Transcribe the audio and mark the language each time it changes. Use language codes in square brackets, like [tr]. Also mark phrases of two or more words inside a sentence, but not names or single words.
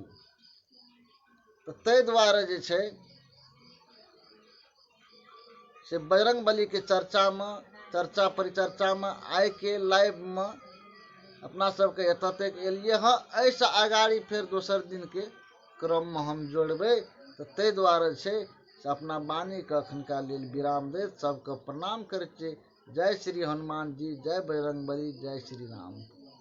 [mai] तो ताहि दुआरे जे छै से बजरंग बली के चर्चा परिचर्चा में आइ के लाइव में अपना सबके एतऽ तक एलिए हाँ। ऐसे आगाड़ी फिर दोसर दिन के क्रम में हम जोड़बै। तो ताहि दुआरे छै से अपना वाणी के अखनका लेल विराम दैत सबके प्रणाम करैत छी। जय श्री हनुमान जी, जय बजरंग बली, जय श्री राम।